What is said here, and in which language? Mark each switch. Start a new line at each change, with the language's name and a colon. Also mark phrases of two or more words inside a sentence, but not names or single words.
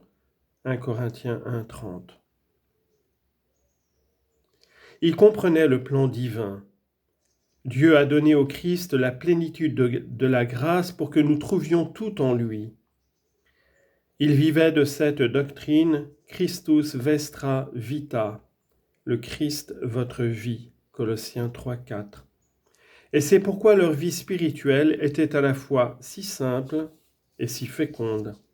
French: 1 Corinthiens 1, 30. Ils comprenaient le plan divin. Dieu a donné au Christ la plénitude de la grâce pour que nous trouvions tout en lui. Ils vivaient de cette doctrine,
Latin: Christus vestra vita,
French: le Christ votre vie, Colossiens 3, 4. Et c'est pourquoi leur vie spirituelle était à la fois si simple et si féconde.